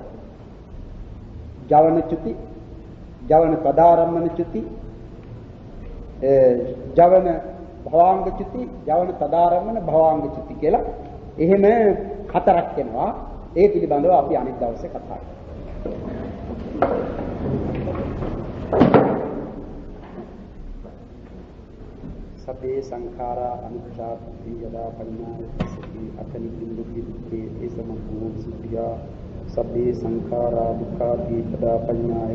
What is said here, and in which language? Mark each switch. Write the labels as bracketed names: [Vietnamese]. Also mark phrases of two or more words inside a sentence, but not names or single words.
[Pali] ජවන චුති, ජවන පදාරම්මන චුති, ජවන භවාංග චුති, ජවන පදාරම්මන භවාංග චුති [Sinhala] කියලා එහෙම හතරක් වෙනවා. ඒ පිළිබඳව අපි අනිත් දවසේ කතා කරමු. [Pali] සබ්බේ සංඛාරා අනිච්චා යදා පඤ්ඤායති අතනිකින් දුක්ඛේ ඒසමං සුද්ධියා සබ්බේ සංඛාරා දුක්ඛාති යදා පඤ්ඤාය